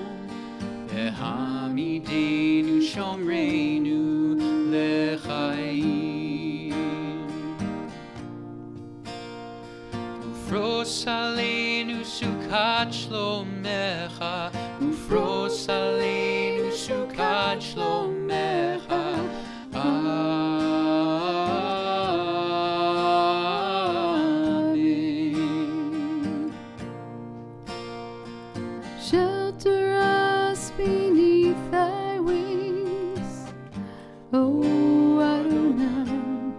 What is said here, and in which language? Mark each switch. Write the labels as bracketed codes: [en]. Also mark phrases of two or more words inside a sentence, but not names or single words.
[he] והעמידנו שומרנו לחיים. ופרוש עלינו סוכת שלומך, פרוש עלינו סוכת שלומך. Amen. [en] Shelter us beneath thy wings, O Adonai.